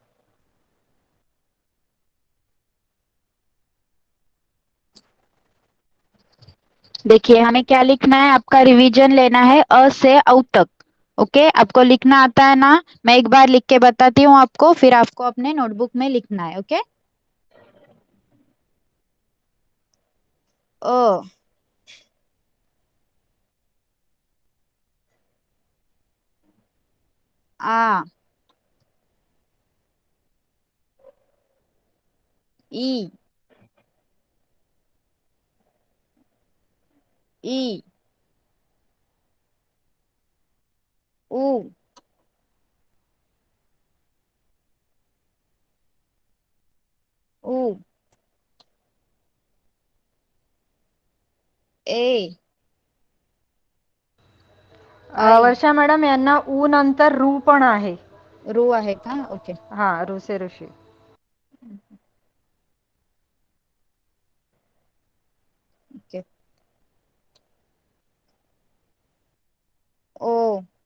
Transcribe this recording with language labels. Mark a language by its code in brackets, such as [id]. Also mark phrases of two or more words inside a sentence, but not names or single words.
[hi] देखिए हमें क्या लिखना है. आपका रिवीजन लेना है अ से औ तक. ओके. आपको लिखना आता है ना. मैं एक बार लिख के बताती हूँ आपको, फिर आपको अपने नोटबुक में लिखना है. ओके. अ आ ई ई उ उ ए ऐ [mr] वर्षा मॅडम यांना ऊ नंतर रू पण आहे. रू आहे का? ओके. हा ऋषे ऋषी. ओके. [hi] ओ